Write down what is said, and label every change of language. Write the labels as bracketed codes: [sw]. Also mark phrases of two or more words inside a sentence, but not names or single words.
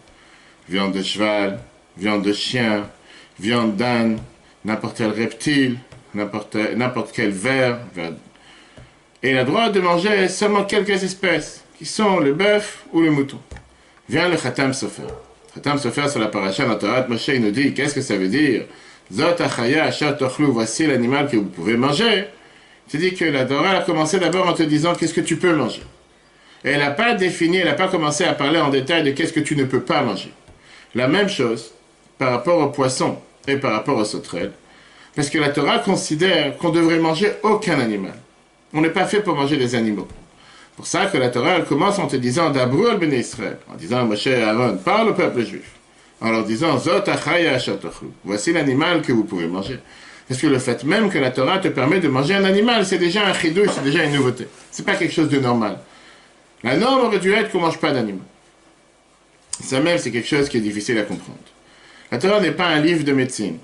[fr] Viande de cheval, viande de chien, viande d'âne, n'importe quel reptile, n'importe quel ver. Et il a le droit de manger seulement quelques espèces, qui sont le bœuf ou le mouton. Vient le Khatam Sofer. Khatam Sofer sur la paracha dans Torah Moshe, il nous dit, qu'est-ce que ça veut dire? [he] זאת החיה אשר תאכלו, [fr] voici l'animal que vous pouvez manger. Il dit que la Torah a commencé d'abord en te disant qu'est-ce que tu peux manger. Et elle n'a pas défini, elle n'a pas commencé à parler en détail de qu'est-ce que tu ne peux pas manger. La même chose par rapport aux poissons et par rapport aux sauterelles. Parce que la Torah considère qu'on devrait manger aucun animal. On n'est pas fait pour manger des animaux. Pour ça que la Torah elle commence en te disant [he] דבר אל בני ישראל, [fr] en disant à Moshe et Aaron, parle au peuple juif, en leur disant [he] זאת החיה אשר תאכלו, [fr] voici l'animal que vous pouvez manger. Parce que le fait même que la Torah te permet de manger un animal, c'est déjà un chidouche, c'est déjà une nouveauté. C'est pas quelque chose de normal. La norme aurait dû être qu'on ne mange pas d'animaux. Ça même, c'est quelque chose qui est difficile à comprendre. La Torah n'est pas un livre de médecine.